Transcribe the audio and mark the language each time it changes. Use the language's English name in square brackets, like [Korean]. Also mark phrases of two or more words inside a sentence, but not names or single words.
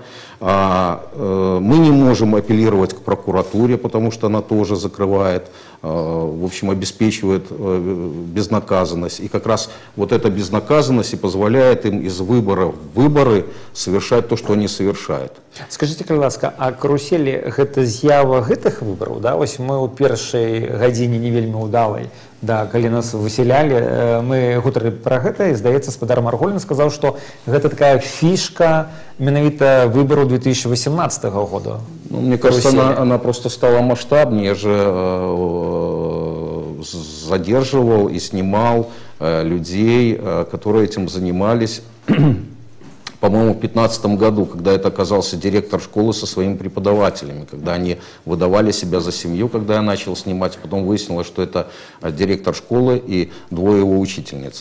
[Russian] Мы не можем апеллировать к прокуратуре, потому что она тоже закрывает, в общем, обеспечивает безнаказанность. И как раз вот эта безнаказанность и позволяет им из выбора в выборы совершать то, что они совершают. Скажите, пожалуйста, а карусели – это [Belarusian] з'ява гэтых выборов? [Russian] Да? [Belarusian] Ось мы у першай гадзіне не вельмі удалай, да, калі нас высялялі, мы гутарылі пра гэта, і, здаецца, спадар Марголін сказаў, што гэта такая фішка менавіта выбораў 2018 года. [Russian] Мне кажется, она просто стала масштабнее. Я же задерживал и снимал людей, которые этим занимались по-моему, в 2015 году, когда это оказался директор школы со своими преподавателями, когда они выдавали себя за семью, когда я начал снимать, потом выяснилось, что это директор школы и 2 его учительниц.